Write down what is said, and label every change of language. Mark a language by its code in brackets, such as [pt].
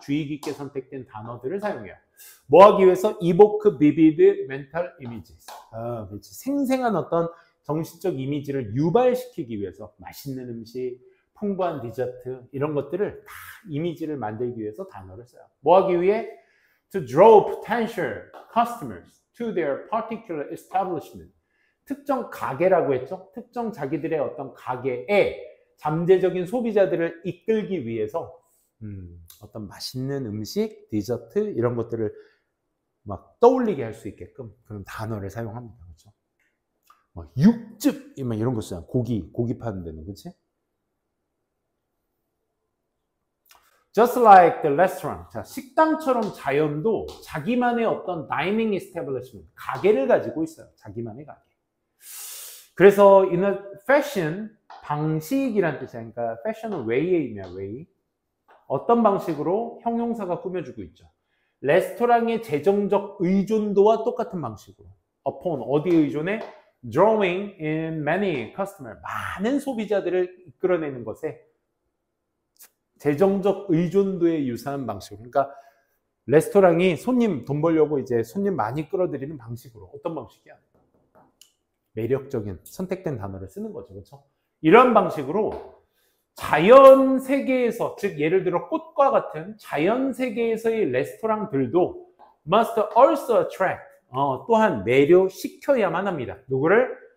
[ko] 주의 깊게 선택된 단어들을 사용해요. 뭐 하기 위해서? [en] evoke vivid mental images. [ko] 그렇지. 생생한 어떤 정신적 이미지를 유발시키기 위해서 맛있는 음식, 풍부한 디저트 이런 것들을 다 이미지를 만들기 위해서 단어를 써요. 뭐 하기 위해? [en] To draw potential customers to their particular establishment. [ko] 특정 가게라고 했죠. 특정 자기들의 어떤 가게에 잠재적인 소비자들을 이끌기 위해서 어떤 맛있는 음식, 디저트 이런 것들을 막 떠올리게 할 수 있게끔 그런 단어를 사용합니다. 그렇죠? 육즙 이런 거 써요. 고기 파는 데는, 그렇지? [en] Just like the restaurant. [ko] 자, 식당처럼 자연도 자기만의 어떤 dining establishment, 가게를 가지고 있어요. 자기만의 가게. 그래서 [en] in a fashion, [ko] 방식이란 뜻이야. 그러니까 fashion은 way의 의미야, way. 어떤 방식으로 형용사가 꾸며주고 있죠. 레스토랑의 재정적 의존도와 똑같은 방식으로. upon, 어디에 의존해? [en] drawing in many customers. [ko] 많은 소비자들을 이끌어내는 것에 재정적 의존도에 유사한 방식으로. 그러니까 레스토랑이 손님 돈 벌려고 이제 손님 많이 끌어들이는 방식으로. 어떤 방식이야? 매력적인 선택된 단어를 쓰는 거죠. 그렇죠? 이런 방식으로 자연 세계에서, 즉 예를 들어 꽃과 같은 자연 세계에서의 레스토랑들도 [en] must also attract, [ko] 또한 매료시켜야만 합니다. 누구를?